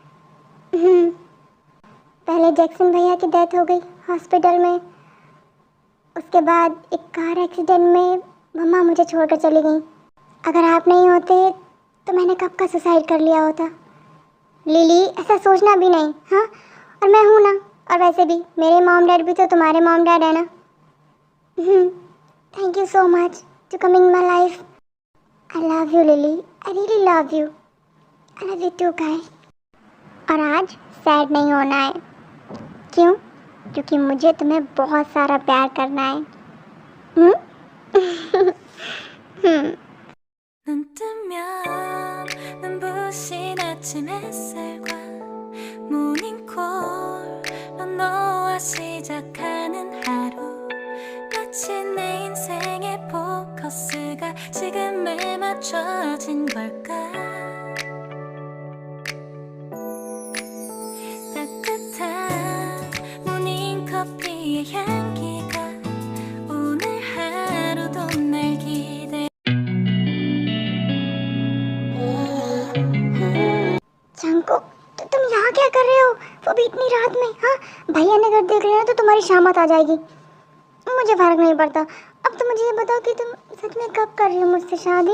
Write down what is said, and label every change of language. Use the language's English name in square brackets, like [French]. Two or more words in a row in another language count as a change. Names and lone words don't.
[Hindi] पहले जैक्सन भैया की डेथ हो गई हॉस्पिटल में, उसके बाद एक [English] car accident [Hindi] में मम्मा मुझे छोड़कर चली गई। अगर आप नहीं होते तो मैंने कब का सुसाइड कर लिया होता। लिली ऐसा सोचना भी नहीं। हाँ, और मैं हूँ ना, और वैसे भी मेरे [English] mom dad [Hindi] भी तो तुम्हारे [English] mom dad [Hindi] है ना। [English] Thank you so much to coming my life. I love you Lily, I really love you. I love you too guy. [Hindi] और आज सैड नहीं होना है। क्यों? क्योंकि मुझे तुम्हें बहुत सारा प्यार करना है। [Korean] 눈 뜨면 눈부신 아침 햇살과 모닝콜로 너와 시작하는 하루 마치 내 인생의 포커스가 지금에 맞춰진 걸까 따뜻한 모닝커피의 향기가 오늘 하루도 날 기대 [Hindi] जंकुक, तुम यहाँ क्या कर रहे हो? वो भी इतनी रात में? हाँ, भैया ने अगर देख लिया तो तुम्हारी शामत आ जाएगी। मुझे फर्क नहीं पड़ता। अब तो मुझे ये बताओ कि तुम सच में कब कर रही हो मुझसे शादी?